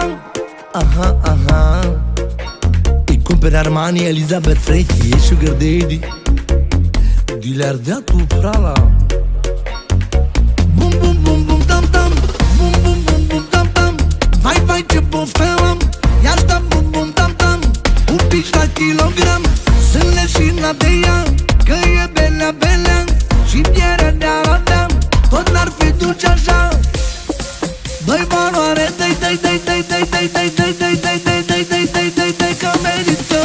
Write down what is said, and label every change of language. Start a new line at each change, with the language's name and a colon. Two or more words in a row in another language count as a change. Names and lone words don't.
Romanian: Aha, aha. Îi cumperi Armani, Elizabeth Frechi, e
English: sugar daddy.
Romanian: Dilear de-a tu prala. Bum, bum, bum, bum, tam, tam. Bum, bum, bum, bum, tam, tam. Vai, vai, ce poftă am. Ia sta, bum, bum, tam, tam. Un pic la kilogram. Sunt leșina de ea, că e belea, belea. Și pielea de-a mea, tot n-ar fi dulce așa. Dă-i valoare, dă-i, dă-i, dă-i, dă-i, dă-i, dă-i, dă-i, dă-i, dă-i, dă-i, dă-i, dă-i, dă-i, dă-i, dă-i, că merită.